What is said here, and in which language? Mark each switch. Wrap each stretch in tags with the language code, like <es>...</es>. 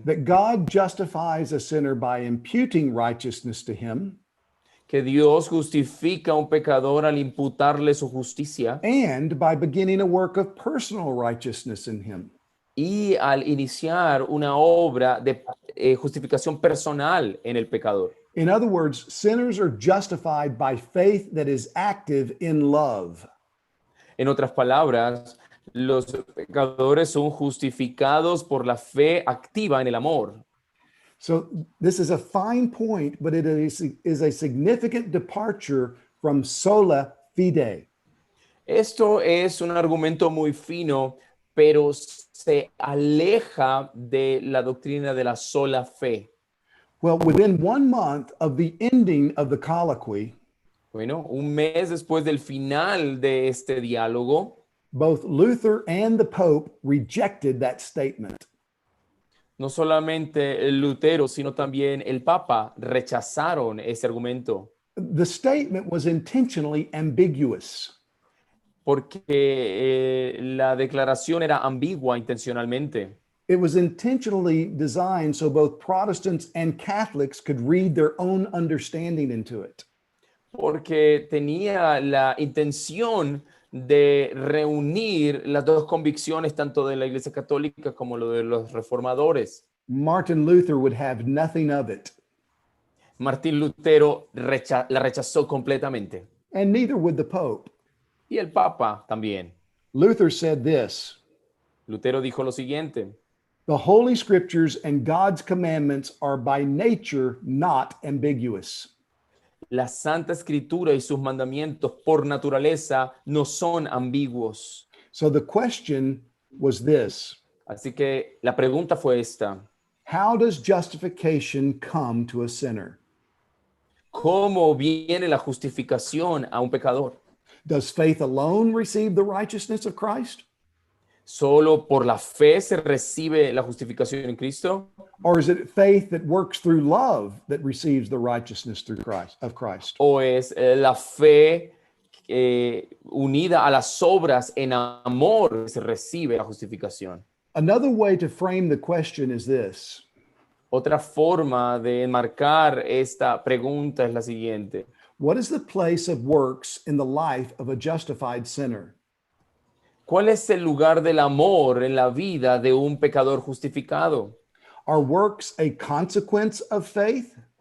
<en>that God justifies a sinner by imputing righteousness to him</en> <es>que Dios justifica a un pecador al imputarle su justicia</es> <en>and by beginning a work of personal righteousness in him.</en> <es>y al iniciar una obra de justificación personal en el pecador.</es> <en>In other words, sinners are justified by faith that is active in love.</en> <es>En otras palabras, los pecadores son justificados por la fe activa en el amor.</es> <en>So this is a fine point, but it is a significant departure from sola fide.</en> <es>Esto es un argumento muy fino, pero se aleja de la doctrina de la sola fe.</es> <en>Well, within 1 month of the ending of the colloquy,</en> <es>Bueno, un mes después del final de este diálogo,</es> <en>both Luther and the Pope rejected that statement.</en> <es>no solamente el Lutero, sino también el Papa rechazaron ese argumento,</es> <en>The statement was intentionally ambiguous.</en> <es>porque la declaración era ambigua intencionalmente.</es> <en>It was intentionally designed so both Protestants and Catholics could read their own understanding into it.</en> <es>Porque tenía la intención de reunir las dos convicciones, tanto de la Iglesia Católica como lo de los reformadores.</es> <en>Martin Luther would have nothing of it,</en> <es>Martín Lutero la rechazó completamente.</es> <en>and neither would the Pope.</en> <es>Y el Papa también.</es> <en>Luther said this,</en> <es>Lutero dijo lo siguiente:</es> <en>the Holy Scriptures and God's commandments are by nature not ambiguous.</en> <es>la Santa Escritura y sus mandamientos por naturaleza no son ambiguos.</es> <en>So the question was this:</en> <es>Así que la pregunta fue esta:</es> <en>how does justification come to a sinner?</en> <es>¿cómo viene la justificación a un pecador?</es> <en>Does faith alone receive the righteousness of Christ?</en> <es>¿Solo por la fe se recibe la justificación en Cristo?</es> <en>Or is it faith that works through love that receives the righteousness through Christ?</en> <es>¿O es la fe unida a las obras en amor que se recibe la justificación?</es> <en>Another way to frame the question is this:</en> <es>Otra forma de enmarcar esta pregunta es la siguiente:</es> <en>what is the place of works in the life of a justified sinner?</en> <es>¿cuál es el lugar del amor en la vida de un pecador justificado?</es> <en>Are works a consequence of faith?</en>